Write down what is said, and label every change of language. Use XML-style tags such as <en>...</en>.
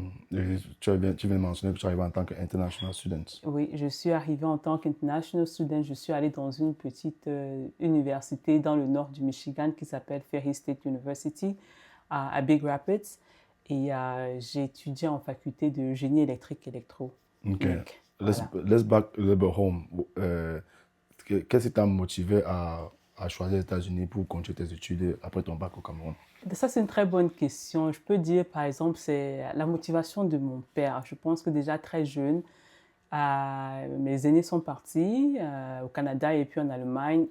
<fr>Tu viens de mentionner que tu arrives en tant qu'international student. Oui, je suis arrivée en tant qu'international student. Je suis allée dans une petite université dans le nord du Michigan qui s'appelle Ferry State University à Big Rapids. Et j'ai étudié en faculté de génie électrique électro. Ok.</fr> <en>Let's back a little bit home.</en> <fr>Qu'est-ce qui t'a motivé à choisir les États-Unis pour continuer tes études après ton bac au Cameroun? Ça, c'est une très bonne question. Je peux dire, par exemple, c'est la motivation de mon père. Je pense que déjà très jeune, mes aînés sont partis au Canada et puis en Allemagne.</fr>